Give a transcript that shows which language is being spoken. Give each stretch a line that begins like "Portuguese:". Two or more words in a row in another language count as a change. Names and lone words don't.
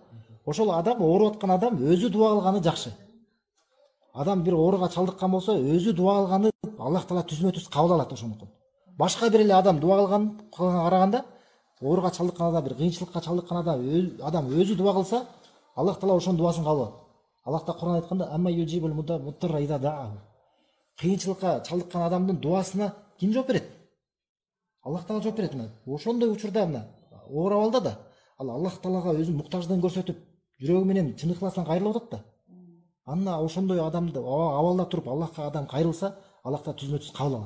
Kyrgyz: Ошол адам, ооруп аткан адам өзү дуа кылганы жакшы. Адам бир ооруга чалдыккан болсо, өзү дуа кылганы Аллах Таала түзмө-түз кабыл алат ошондуктан. Башка бир эле адам дуа кылганга караганда, ооруга чалдыккан адам, бир кыйынчылыкка чалдыккан адам өзү дуа кылса, Аллах Таала ошонун дуасын кабыл алат. Аллах Таала Кур'анда айтканда:
Arabic: "أمن يجيب المضطر إذا دعاه."
Kyrgyz: Кыйынчылыкка чалдыккан адамдын дуасына ким жооп берет? Аллах Таала жооп берет. Ошондой учурда мына ооруп алда да, ал Аллах Таалага өзүнүн муктаждыгын көрсөтүп, жүрөгү менен чын ыхласынан кайрылып атат да. Анна ошондой адамды абалда туруп Аллахка адам кайрылса, Аллах Таала түзмө-түз кабыл алат.